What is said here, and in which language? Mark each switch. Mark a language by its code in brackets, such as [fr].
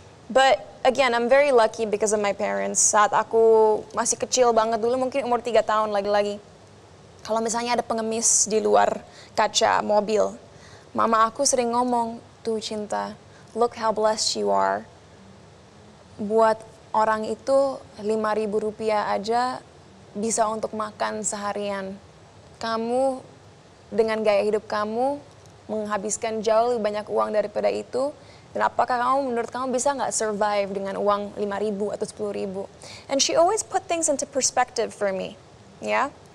[en] But again, I'm very lucky because of my parents. [id] Saat aku masih kecil banget dulu, mungkin umur 3 tahun lagi-lagi. Kalau misalnya ada pengemis di luar kaca mobil, mama aku sering ngomong, tuh Cinta, [en] look how blessed you are. [id] Buat orang itu 5.000 rupiah aja bisa untuk makan seharian. Kamu dengan gaya hidup kamu menghabiskan jauh lebih banyak uang daripada itu. Dan apakah menurut kamu bisa nggak survive dengan uang 5.000 atau 10.000? [en] And she always put things into perspective for me, ya.